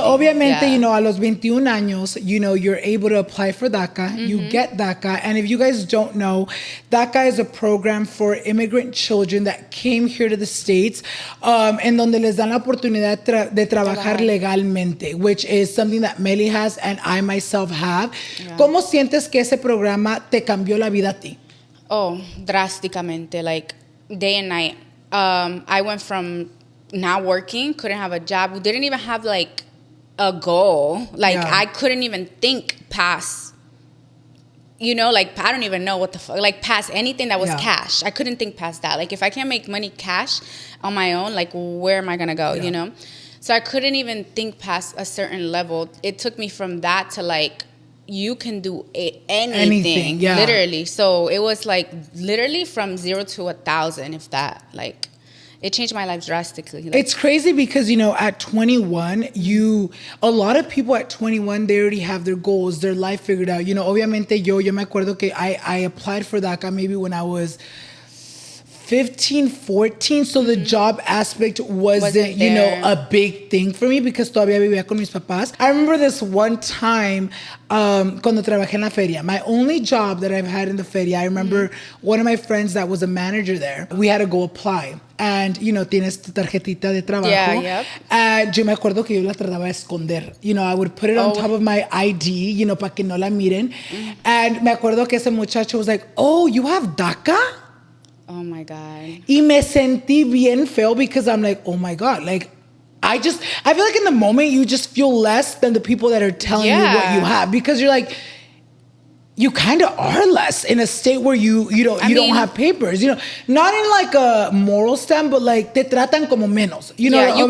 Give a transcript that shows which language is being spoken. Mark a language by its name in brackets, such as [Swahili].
[English] So, obviamente, you know, a los 21 años, you know, you're able to apply for DACA. You get DACA. And if you guys don't know, DACA is a program for immigrant children that came here to the States, [Spanish] en donde les dan la oportunidad de trabajar legalmente, [English] which is something that Melly has and I myself have. Yeah. [Spanish] ¿Cómo sientes que ese programa te cambió la vida a ti? [English] Oh, drásticamente, like day and night. I went from not working, couldn't have a job, didn't even have like a goal. Like I couldn't even think past, you know, like I don't even know what the fuck, like past anything that was cash. I couldn't think past that. Like if I can't make money cash on my own, like where am I gonna go, you know? So I couldn't even think past a certain level. It took me from that to like you can do anything, yeah. literally. So it was like literally from 0 to 1,000, if that. Like, it changed my life drastically. Like, it's crazy because, you know, at 21, a lot of people at 21, they already have their goals, their life figured out. You know, obviamente [Spanish] yo me acuerdo que [English] I applied for DACA maybe when I was 15, 14, so the job aspect wasn't you know, a big thing for me because [Spanish] todavía vivía con mis papás. [English] I remember this one time [Spanish] cuando trabajé en la feria. [English] My only job that I've had in the feria, I remember one of my friends that was a manager there, we had to go apply. [Spanish] And, you know, tienes tu tarjetita de trabajo. [English] Yeah, yep. [Spanish] And yo me acuerdo que yo la trataba de esconder. [English] You know, I would put it on top of my ID, you know, [Spanish] para que no la miren. [English] And [Spanish] me acuerdo que ese muchacho [English] was like, oh, you have DACA? Oh my God. [Spanish] Y me sentí bien feo [English] because I'm like, oh my God, like, I feel like in the moment you just feel less than the people that are telling you what you have because you're like, you kind of are less in a state where you don't have papers, you know, not in like a moral stand, but like [Spanish] te tratan como menos, [English] you know.